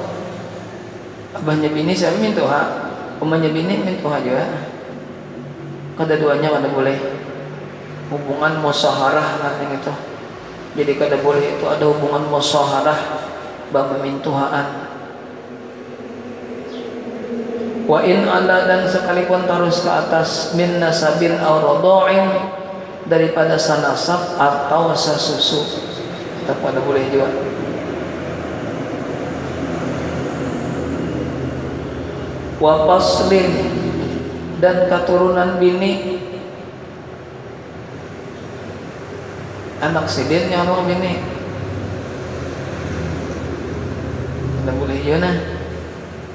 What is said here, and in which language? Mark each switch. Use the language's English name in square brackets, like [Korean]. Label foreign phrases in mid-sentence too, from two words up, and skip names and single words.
[Banjar] Abahnya bini siapa mintuha, umanya bini mintuha juga. Kada duanya kada boleh. Hubungan musyawarah namanya itu. Jadi kada boleh itu ada hubungan musyawarah bab mintuhaan. [Arabic] وإن علا, [Banjar] dan sekalipun terus ke atas, [Arabic] من نسب أو رضاع, [Banjar] daripada sanasab atau sasusu, tetap pada boleh juga. [Arabic] وفصل, [Banjar] dan keturunan bini, anak sidin yang mau bini, tidak boleh ya nah.